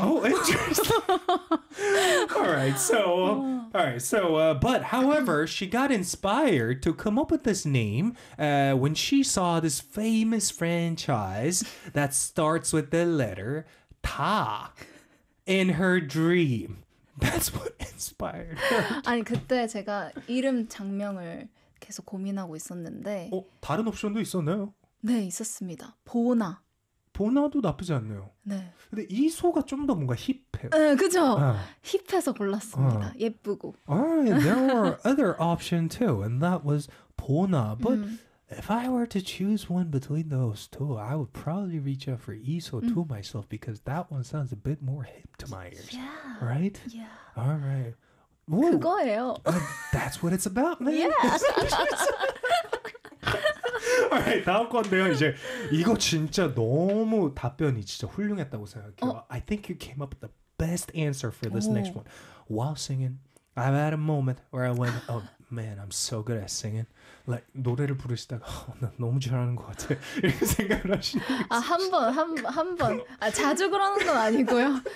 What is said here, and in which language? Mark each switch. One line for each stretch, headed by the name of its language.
English: Oh, interesting. However, she got inspired to come up with this name when she saw this famous franchise that starts with the letter Ta in her dream. That's what inspired her.
Korean: 아니 그때 제가 이름 장명을 계속 고민하고 있었는데 어, 다른 옵션도 있었나요? 네, 있었습니다. 보나. 보나도 나쁘지 않네요. 네. 근데 이소가 좀 더 뭔가 힙해요. 네, 그죠? 아. 힙해서 골랐습니다. 아. 예쁘고.
English: Alright, there were other options too, and that was 보나. But if I were to choose one between those two, I would probably reach out for 이소 to myself because that one sounds a bit more hip to my ears. Yeah. Right? Yeah. Alright.
Korean: 그거예요.
English: That's what it's about, man. Yeah.
Korean: Alright, 다음 건데요. 이제 이거 진짜 너무 답변이 진짜 훌륭했다고 생각해요. 어?
English: I think you came up with the best answer for this 오. next one. While singing, I've had a moment where I went, oh man, I'm so good at singing.
Korean: Like 노래를 부르시다가 어, 나 너무 잘하는 것 같아. 이렇게 생각을 하시는 거 아, 한 번. 아, 자주 그러는 건 아니고요.